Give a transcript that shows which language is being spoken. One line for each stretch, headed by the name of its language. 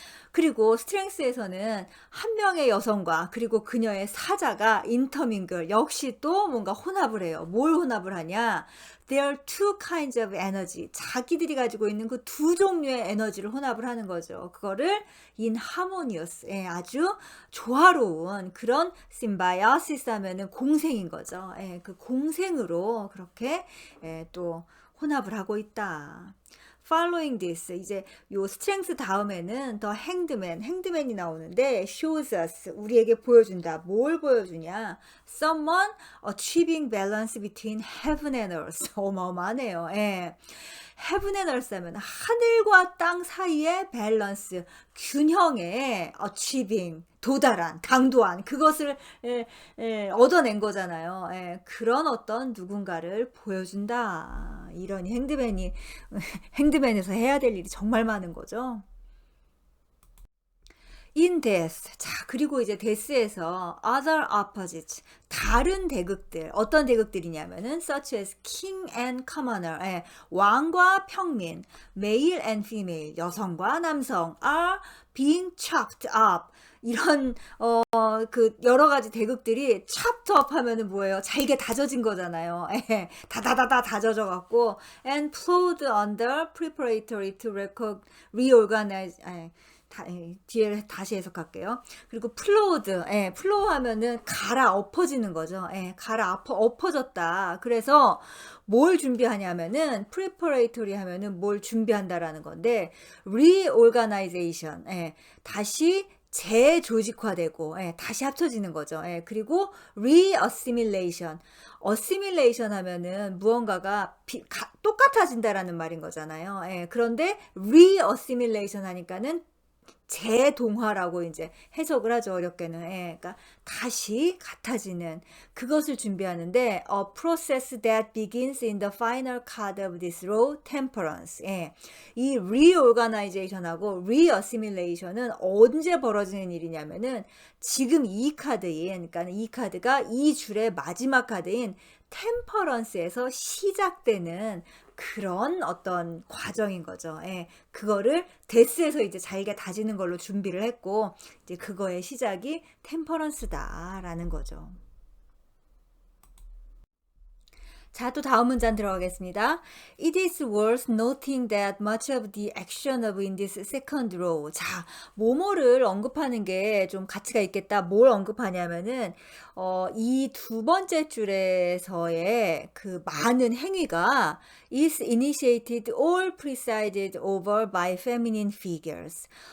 Korean: 그리고 스트렝스에서는 한 명의 여성과 그리고 그녀의 사자가 인터밍글 역시 또 뭔가 혼합을 해요. 뭘 혼합을 하냐?
English: There are two kinds of energy.
Korean: 자기들이 가지고 있는 그 두 종류의 에너지를 혼합을 하는 거죠. 그거를
English: in harmonious,
Korean: 아주 조화로운 그런 symbiosis 하면은 공생인 거죠. 그 공생으로 그렇게 또 혼합을 하고 있다.
English: Following this,
Korean: 이제 요 strength 다음에는 the handman이 나오는데
English: shows us,
Korean: 우리에게 보여준다. 뭘 보여주냐?
English: Someone achieving balance between heaven and earth.
Korean: 어마어마하네요.
English: heaven and earth
Korean: 하면 하늘과 땅 사이의 밸런스, 균형에 achieving, 도달한, 강도한 그것을 얻어낸 거잖아요. 그런 어떤 누군가를 보여준다. 이러니 핸드맨에서 해야 될 일이 정말 많은 거죠.
English: In death.
Korean: 자, 그리고 이제 death에서
English: other opposites.
Korean: 다른 대극들. 어떤 대극들이냐면은
English: such as king and commoner.
Korean: 왕과 평민.
English: male and female.
Korean: 여성과 남성.
English: are being chopped up.
Korean: 이런 그 여러 가지 대극들이
English: chopped up
Korean: 하면은 뭐예요? 잘게 다져진 거잖아요. 다다다다 다져져 갖고
English: and plowed under preparatory to reorganize.
Korean: 뒤에 다시 해석할게요. 그리고 플로우 하면은 갈아 엎어지는 거죠. 엎어졌다. 그래서 뭘 준비하냐면은 preparatory 하면은 뭘 준비한다라는 건데 reorganization, 다시 재조직화되고 다시 합쳐지는 거죠. 그리고 reassimilation 하면은 무언가가 똑같아진다라는 말인 거잖아요. 그런데 reassimilation 하니까는 재동화라고 이제 해석을 하죠. 어렵게는. 그러니까 다시 같아지는 그것을 준비하는데
English: a process that begins in the final card of this row, temperance.
Korean: 이 reorganization하고 reassimilation은 언제 벌어지는 일이냐면은 지금 이 카드인, 그러니까 이 카드가 이 줄의 마지막 카드인 템퍼런스에서 시작되는 그런 어떤 과정인 거죠. 그거를 데스에서 이제 자기가 다지는 걸로 준비를 했고, 이제 그거의 시작이 템퍼런스다라는 거죠. 자, 또 다음 문장 들어가겠습니다.
English: It is worth noting that much of the action of in this second row.
Korean: 자, 뭐뭐를 언급하는 게 좀 가치가 있겠다. 뭘 언급하냐면은, 이 두 번째 줄에서의 그 많은 행위가
English: is initiated or presided over by feminine figures.